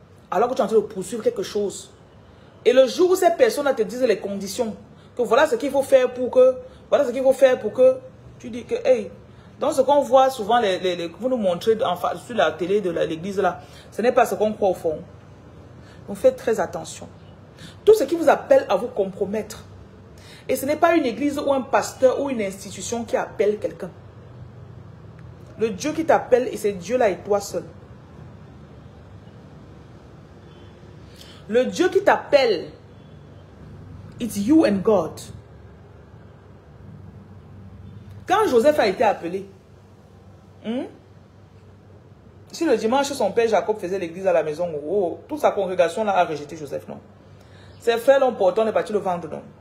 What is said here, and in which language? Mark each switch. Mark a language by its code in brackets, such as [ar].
[fr] Alors que tu es en train de poursuivre quelque chose. Et le jour où ces personnes te disent les conditions, que voilà ce qu'il faut faire pour que, voilà ce qu'il faut faire pour que, tu dis que, hey, donc ce qu'on voit souvent, vous nous montrez sur la télé de l'église là, ce n'est pas ce qu'on croit au fond. Donc faites très attention. Tout ce qui vous appelle à vous compromettre. Et ce n'est pas une église ou un pasteur ou une institution qui appelle quelqu'un. Le Dieu qui t'appelle, et c'est Dieu là et toi seul. Le Dieu qui t'appelle, [en] it's you and God. [fr] Quand Joseph a été appelé, si le dimanche son père Jacob faisait l'église à la maison, oh, toute sa congrégation là a rejeté Joseph, non. Ses frères l'ont porté, on est parti le vendre, non.